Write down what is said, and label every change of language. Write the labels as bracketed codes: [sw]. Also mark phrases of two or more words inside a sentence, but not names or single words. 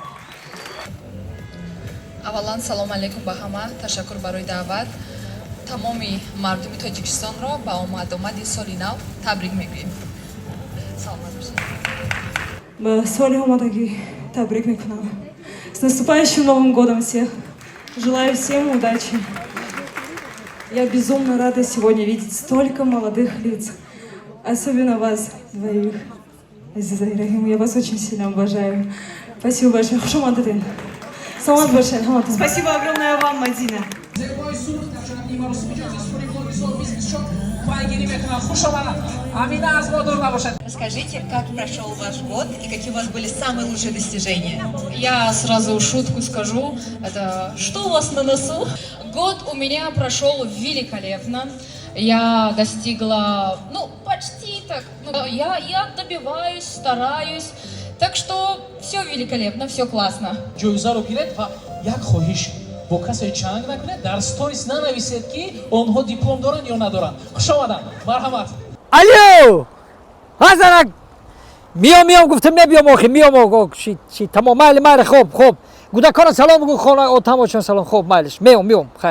[tg] аввалан [ar] سلام عليكم [tg] ба ҳама. Ташаккур барои даъват. тамоми мардуми Тоҷикистонро ба омадомади соли нав табрик мегӯем. Саломат бошед. Ба соли омадагӣ табрик мекунам. [ru] С наступающим Новым годом всех! Желаю всем удачи. Я безумно рада сегодня видеть столько молодых лиц. Особенно вас двоих. Азиза и Рахим, я вас очень сильно обожаю. Спасибо большое. [tg] Хуш омадед. Саламат бошед. [ru] Спасибо огромное вам, Мадина. Расскажите, как прошел ваш год и какие у вас были самые лучшие достижения? Я сразу шутку скажу. Это что у вас на носу? Год у меня прошел великолепно. Я достигла, почти так. Я добиваюсь, стараюсь. Так что все великолепно, все классно. [tg] ҷоизаро гиред ва як хоҳиш бо касе чанг накунед, дар сторис нанависед ки онҳо диплом доранд ё надоранд. Хуш омаданд. Марҳамат. алё ҳазарак миём гуфтам мебиём охи миём чи тамом майли хоб гудакона салом гу хона тамошон салом хоб майлиш миём хайр